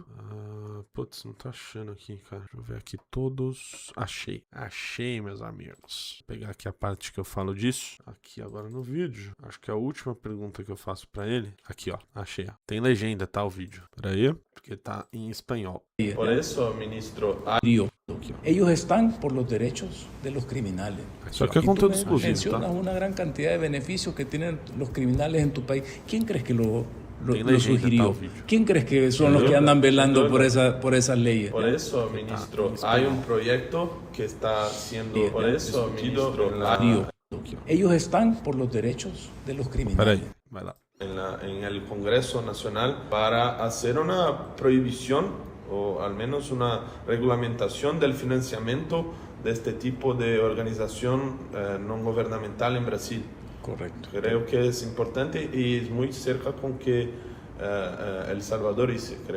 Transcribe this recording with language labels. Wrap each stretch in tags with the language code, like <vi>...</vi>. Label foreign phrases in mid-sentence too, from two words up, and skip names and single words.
<pt>Putz, não tô achando aqui, cara. Deixa eu ver aqui todos. Achei, meus amigos. Vou pegar aqui a parte que eu falo disso. Aqui agora no vídeo. Acho que é a última pergunta que eu faço pra ele. Aqui, ó. Achei, ó. Tem legenda, tá, o vídeo. Peraí. Porque tá em espanhol.</pt> <es>Por eso, ministro... Ellos están por los derechos de los criminales.</es> <pt>Isso aqui é conteúdo exclusivo,</pt> <es>Mencionas</es> <pt>tá?</pt> <es>una gran cantidad de beneficios que tienen los criminales en tu país. ¿Quién crees que lo</es> <pt>legenda,</pt> <es>sugirió?</es> <pt>tal vídeo.</pt> <es>¿Quién crees que son los que andan velando por esas leyes? Por eso, ministro, hay un proyecto que está siendo... Por eso, ministro... Ellos están por los derechos de los criminales.</es> <pt>Peraí, vai lá.</pt> <es>En el Congreso Nacional para hacer una prohibición o al menos una regulamentación del financiamiento de este tipo de organización no gubernamental en Brasil. Correcto. Creo que es importante y es muy cerca con que El Salvador hice, creo.</es>